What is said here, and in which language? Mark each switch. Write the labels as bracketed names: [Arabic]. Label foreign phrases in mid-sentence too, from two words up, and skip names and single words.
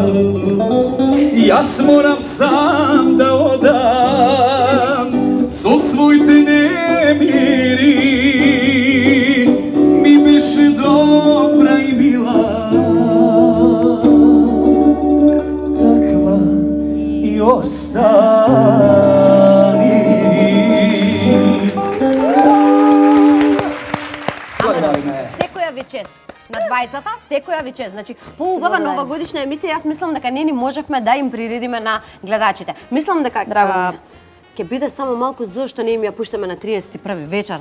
[Macedonian] Јас морам сам да одам со свој те немири. Ми бише добра и мила, таква и остани. Секоја вечер на двајцата, секоја вечер. Значи, поубава новогодишна емисија, јас мислам дека не ни можевме да им приредиме на гледачите. Мислам дека ќе биде само малку зошто не им ја пуштаме на 31 вечер.